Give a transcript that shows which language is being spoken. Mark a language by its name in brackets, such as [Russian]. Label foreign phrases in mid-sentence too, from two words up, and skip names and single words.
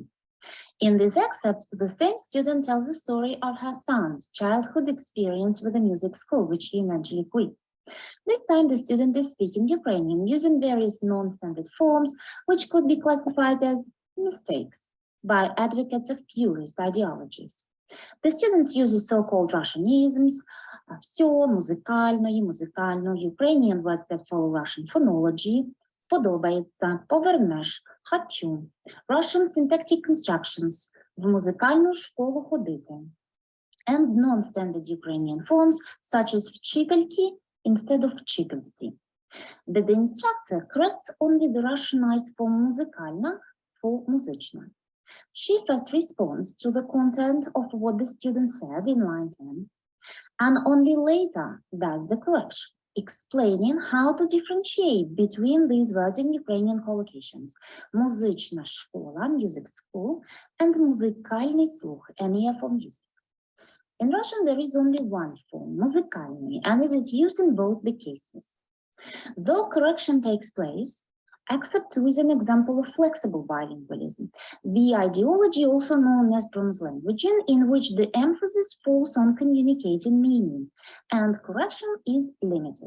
[English] In this excerpt, the same student tells the story of her son's childhood experience with the music school, which he eventually quit. This time, the student is speaking Ukrainian using various non-standard forms, which could be classified as mistakes by advocates of purist ideologies. The students use so-called Russianisms, [Ukrainian] всё, музикальної, музикально, [English] Ukrainian words that follow Russian phonology, [Ukrainian] подобається, повернеш, хочу, [English] Russian syntactic constructions, [Ukrainian] в музикальну школу ходити, [English] and non-standard Ukrainian forms such as вчительки instead of вчительці. But the instructor corrects only the Russianized form музикальна for музична. She first responds to the content of what the student said in line 10, and only later does the correction, explaining how to differentiate between these words in Ukrainian collocations, [Ukrainian] музична школа, [English] music school, and [Ukrainian] музикальний слух, [English] an ear for music. In Russian, there is only one form, музыкальный, and it is used in both the cases. Though correction takes place, except with an example of flexible bilingualism, the ideology also known as translanguaging, in which the emphasis falls on communicating meaning and correction is limited.